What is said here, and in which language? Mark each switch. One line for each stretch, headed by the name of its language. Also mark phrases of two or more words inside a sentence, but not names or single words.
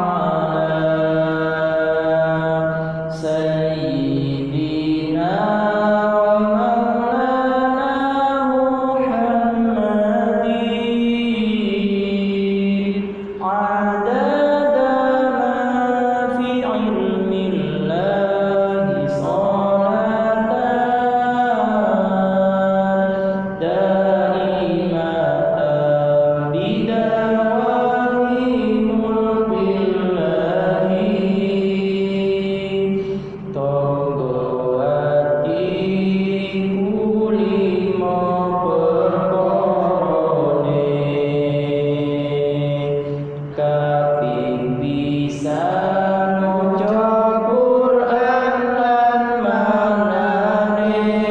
Arabic: على سيدنا ومولانا محمد عدد ما في علم الله صلاة دائمة بدوام ملك الله.
Javanese: Tonggo atiku limo perkorone kaping pisan maca Quran lan maknane